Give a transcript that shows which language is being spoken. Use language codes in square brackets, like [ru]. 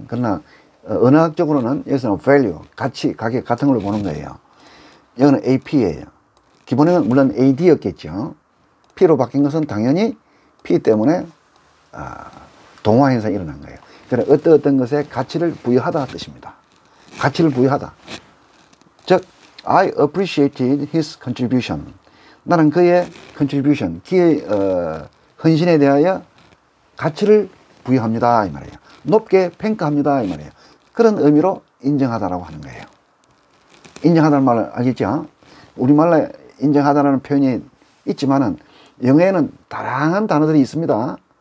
[ko] 그러나 언어학적으로는 여기서는 value 가치 가격 같은 걸로 보는 거예요. 여기는 AP예요. 기본에는 물론 AD였겠죠. P로 바뀐 것은 당연히 P 때문에 동화 현상이 일어난 거예요. 그러니까 어떤 것에 가치를 부여하다 뜻입니다. 가치를 부여하다. 즉 [en] I appreciated his contribution. [ko] 나는 그의 contribution, 그의 헌신에 대하여 가치를 부여합니다 이 말이에요. 높게 평가합니다 이 말이에요. 그런 의미로 인정하다라고 하는 거예요. 인정하다는 말을 알겠죠? 우리말로 인정하다라는 표현이 있지만은 영어에는 다양한 단어들이 있습니다.